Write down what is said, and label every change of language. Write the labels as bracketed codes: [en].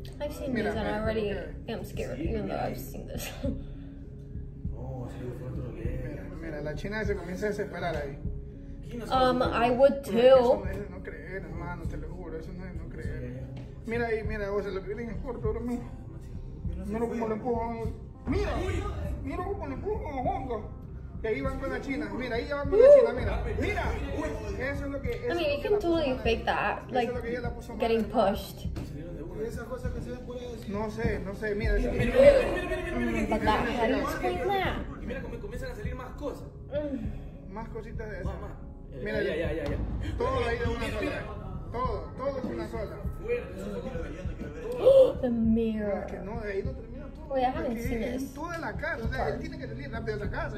[en] I've seen this and I already am scared, even though I've seen this. [es] Mira, la china se comienza a desesperar ahí. [en] I would too. [es] Eso no es no creer, hermano, te lo juro, eso no es no creer. Mira ahí, mira, o sea, lo que vienen es corto ahora mismo. Mira cómo le empujan. Mira cómo le empujan a Hongo. Y ahí van con la china. Mira, ahí ya van con la china, mira. Mira. Eso es lo que... [en] I mean, you can totally fake that, like, getting pushed. [es] No sé, mira. [en] But that, how do you explain that? [es] Y mira cómo comienzan a salir más cosas. Más cositas de esas. Mira, ya. Todo ahí de una sola. Todo es una sola. [en] The mirror. [es] Que no, de ahí no termina todo. [en] Wait, I haven't seen [es] Es [en] this. [es] en toda la casa. O sea, él tiene que salir rápido de esa casa.